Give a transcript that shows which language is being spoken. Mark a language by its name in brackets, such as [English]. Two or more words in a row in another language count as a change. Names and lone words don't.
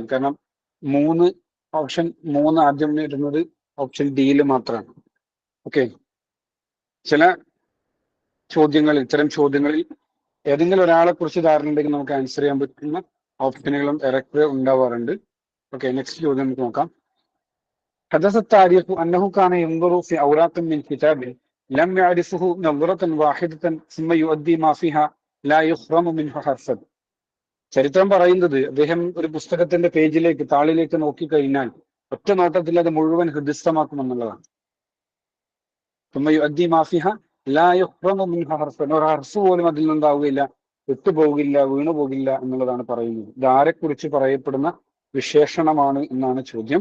[Malayalam] കാരണം ഓപ്ഷൻ 3 ആദ്യം വരുന്നത് ഓപ്ഷൻ ഡിയിൽ മാത്രമാണ്. ഓക്കെ, ചില ചോദ്യങ്ങളിൽ, ഇത്തരം ചോദ്യങ്ങളിൽ ഏതെങ്കിലും ഒരാളെ കുറിച്ച് ധാരണ ഉണ്ടെങ്കിൽ നമുക്ക് ആൻസർ ചെയ്യാൻ പറ്റുന്ന ഓപ്ഷനുകളും ഇറക്ക് ഉണ്ടാവാറുണ്ട്. [English] Okay, next [Malayalam] ചോദ്യം നമുക്ക് നോക്കാം. [Arabic] حدث التاريخ أنه كان ينظر في أوراق من كتاب لم يعرفه نظرة واحدة ثم يؤدي ما فيها لا يخرم منه حرفا. [Malayalam] ചരിത്രം പറയുന്നത് അദ്ദേഹം ഒരു പുസ്തകത്തിന്റെ പേജിലേക്ക്, താളിലേക്ക് നോക്കിക്കഴിഞ്ഞാൽ ഒറ്റ നോട്ടത്തിൽ അത് മുഴുവൻ ഹൃദയസ്ഥമാക്കുമെന്നുള്ളതാണ്. [Arabic] ثم يؤدي ما فيها لا يخرم منه حرفا. [Malayalam] ഒരു ഹർഫ് പോലും അതിൽ നിന്നുണ്ടാവുകയില്ല, വിട്ടുപോകില്ല, വീണുപോകില്ല എന്നുള്ളതാണ് പറയുന്നത്. ഇത് ആരെക്കുറിച്ച് പറയപ്പെടുന്ന വിശേഷണമാണ് എന്നാണ് ചോദ്യം.